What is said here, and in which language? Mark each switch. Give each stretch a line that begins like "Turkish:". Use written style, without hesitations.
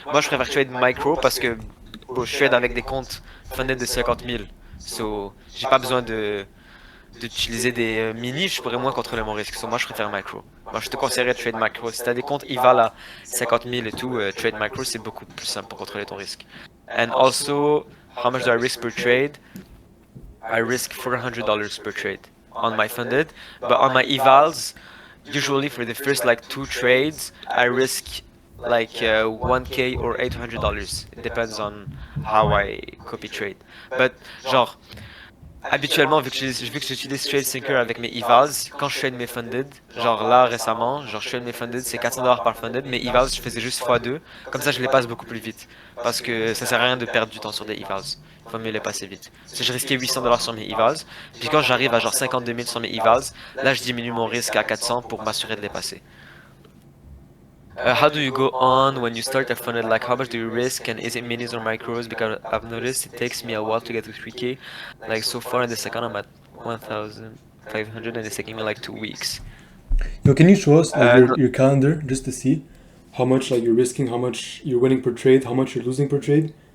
French: Moi, je préfère trade Micro parce que bon, je trade avec des comptes funded de 50 000. So, j'ai pas besoin d'utiliser des mini, je pourrais moins contrôler mon risque. So, moi, je préfère Micro. Moi, je te conseillerais de trade Micro. Si t'as des comptes IVAL à 50 000 et tout, trade Micro, c'est beaucoup plus simple pour contrôler ton risque.
English: And also, how much do I risk per trade? I risk $400 per trade on my funded, but on my evals, usually for the first like two trades, I risk like 1K or $800. It depends on how I copy trade.
French: But genre, habituellement, vu que j'utilise TradeSyncer avec mes evals, quand je trade mes funded, genre là récemment, genre je trade mes funded, c'est 400 dollars par funded, mais evals je faisais juste x2, comme ça je les passe beaucoup plus vite. Parce que ça sert à rien de perdre du temps sur des evals, il faut mieux les passer vite. Si je risquais 800 dollars sur mes evals, puis quand j'arrive à genre 52 000 sur mes evals, là je diminue mon risque à 400 pour m'assurer de les passer.
English: How do you go on when you start a funnel? Like, how much do you risk, and is it minis or micros? Because I've noticed it takes me a while to get to 3K. Like, so far in the second, I'm at 1,500, and it's taking me like 2 weeks. yo, can you show us like No, your calendar just to see how much like you're risking, how much you're winning per trade, how much you're losing per trade?